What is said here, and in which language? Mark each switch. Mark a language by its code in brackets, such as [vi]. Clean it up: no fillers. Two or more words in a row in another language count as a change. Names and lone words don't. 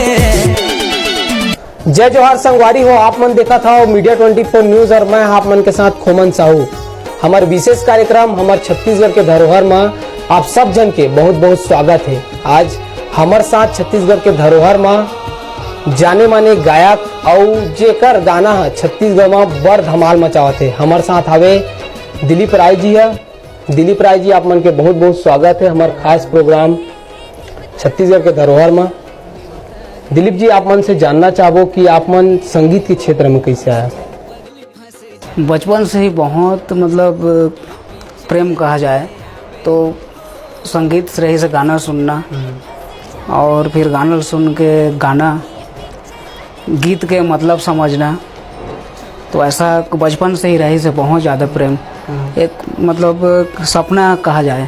[hne] जय जोहार संगवारी हो, आप मन देखा था मीडिया 24 न्यूज और मैं आप मन के साथ खोमन साहू। हमारे विशेष कार्यक्रम हमारे छत्तीसगढ़ के धरोहर में आप सब जन के बहुत बहुत स्वागत है। आज हमारे साथ छत्तीसगढ़ के धरोहर में जाने माने गायक और जेकर गाना है छत्तीसगढ़ में बड़ धमाल मचावत है। हमारे साथ हवे दिलीप राय जी है। दिलीप राय जी आप मन के बहुत बहुत स्वागत है हमारे खास प्रोग्राम छत्तीसगढ़ के धरोहर में। दिलीप जी आप मन से जानना चाहो कि आप मन संगीत के क्षेत्र में कैसे आया? बचपन से ही बहुत मतलब प्रेम कहा जाए तो संगीत से रही से गाना सुनना और फिर गाना सुन के गाना गीत के मतलब समझना, तो ऐसा बचपन से ही रही से बहुत ज़्यादा प्रेम एक मतलब सपना कहा जाए।